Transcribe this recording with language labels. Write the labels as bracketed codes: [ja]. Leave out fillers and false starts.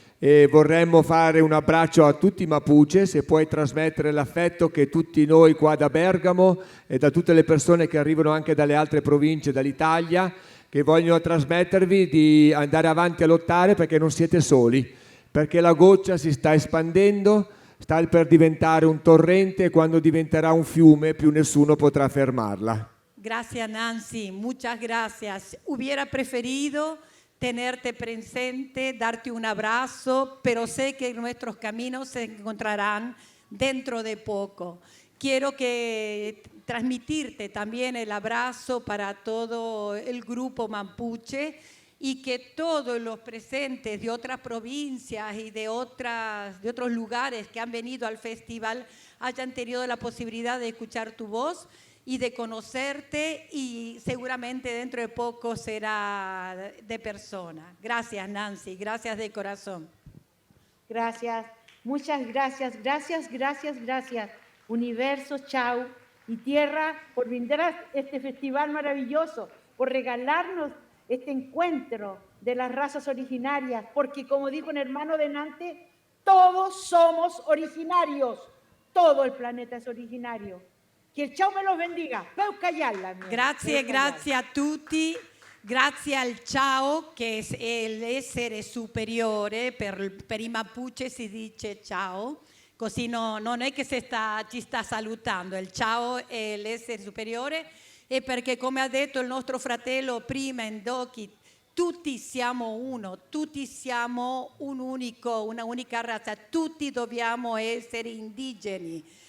[it] e vorremmo fare un abbraccio a tutti i Mapuche, se puoi trasmettere l'affetto che tutti noi qua da Bergamo e da tutte le persone che arrivano anche dalle altre province dall'Italia, che vogliono trasmettervi di andare avanti a lottare perché non siete soli, perché la goccia si sta espandendo, sta per diventare un torrente e quando diventerà un fiume più nessuno potrà fermarla. [es] Gracias Nancy, muchas gracias. Hubiera preferido tenerte presente, darte un abrazo, pero sé que nuestros caminos se encontrarán dentro de poco. Quiero que transmitirte también el abrazo para todo el grupo mapuche y que todos los presentes de otras provincias y de otros lugares que han venido al festival hayan tenido la posibilidad de escuchar tu voz y de conocerte y seguramente dentro de poco será de persona. Gracias Nancy, gracias de corazón. Gracias, muchas gracias, gracias. Universo, chao. Y Tierra, por brindar a este festival maravilloso, por regalarnos este encuentro de las razas originarias, porque como dijo un hermano delante, todos somos originarios, todo el planeta es originario. Que il ciao me los bendiga. [it] Grazie a tutti, grazie al ciao che è l'essere superiore, per i Mapuche si dice ciao, così non è che ci sta salutando, il ciao è l'essere superiore e perché come ha detto il nostro fratello prima Ndoki, tutti siamo uno, tutti siamo una unica razza, tutti dobbiamo essere indigeni.